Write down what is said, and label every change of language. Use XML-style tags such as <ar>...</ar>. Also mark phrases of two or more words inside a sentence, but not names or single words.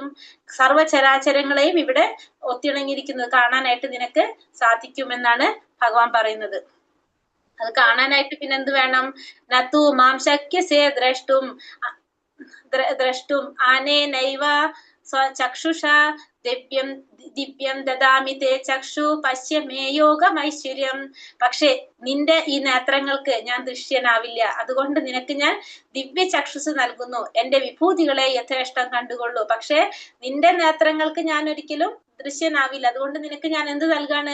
<ml>സർവചരാചരങ്ങളെയും ഇവിടെ ഒത്തിണങ്ങിയിരിക്കുന്നത് കാണാനായിട്ട് നിനക്ക് സാധിക്കുമെന്നാണ് ഭഗവാൻ പറയുന്നത്. അത് കാണാനായിട്ട് പിന്നെ എന്ത് വേണം?</ml> <sa>നതു മാം ശക്യസേ ദ്രഷ്ടും. ദ്രഷ്ടും ആനേനൈവ ചക്ഷുഷ ദിവ്യം ദിവ്യം ദദാമി തേ ചക്ഷു പശ്യ മേ യോഗമൈശ്വര്യം.</sa> <ml>പക്ഷെ നിന്റെ ഈ നേത്രങ്ങൾക്ക് ഞാൻ ദൃശ്യനാവില്ല, അതുകൊണ്ട് നിനക്ക് ഞാൻ ദിവ്യ ചക്ഷുസ് നൽകുന്നു, എന്റെ വിഭൂതികളെ യഥേഷ്ടം കണ്ടുകൊള്ളൂ. പക്ഷെ നിന്റെ നേത്രങ്ങൾക്ക് ഞാൻ ഒരിക്കലും ദൃശ്യനാവില്ല, അതുകൊണ്ട് നിനക്ക് ഞാൻ എന്ത് നൽകാണ്?</ml>